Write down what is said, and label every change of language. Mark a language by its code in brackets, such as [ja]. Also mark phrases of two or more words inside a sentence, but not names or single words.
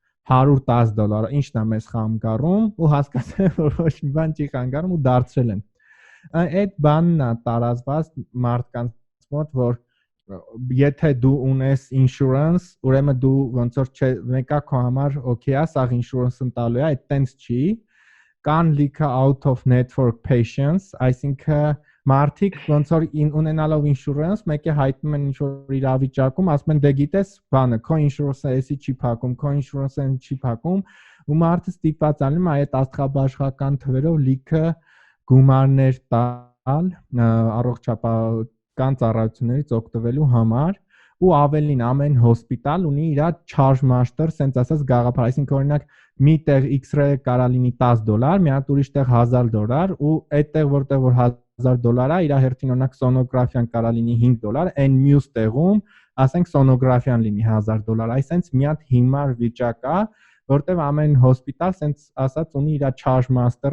[hy] $110, ինչն է մեզ խանգարում ու հասկացել որ ոչ մի բան չի խանգարում ու դարձրել են։ Այդ բանն է տարածված մարդկանց մոտ, որ եթե դու ունես insurance, ուրեմն դու ոնց որ մեկա քո համար okay է, սա insurance-ն տալու է, այդ տենց չի, կան լիքը [en] out of network patients, [hy] այսինքն մարդիկ ոնց որ ունենալով insurance, մեկը հայտնում են ինչ-որ իրավիճակում, ասում են դե գիտես, բանը, քո insurance-ը էսի չի փակում, քո insurance-ը չի փակում, ու մարդը ստիպված անում է այդ աստղաբաշխական թվերով լիքը գումարներ տալ առողջապահական ծառայություններից օգտվելու համար, ու ավելին ամեն հոսպիտալ ունի իր [en] charge master, [hy] sense ասած գաղափար, այսինքն օրինակ մի տեղ X-ray-ը կարա լինի $10, մի հատ ուրիշ տեղ $1000 ու այդտեղ որտեղ որ $1000 է, իր հերթին օրինակ սոնոգրաֆիան կարա լինի $5, այն մյուս տեղում, ասենք սոնոգրաֆիան լինի $1000, այսինքն մի հատ հիմար վիճակ է, որտեղ ամեն հոսպիտալ sense ասած ունի իր [en] charge master- [hy] ը,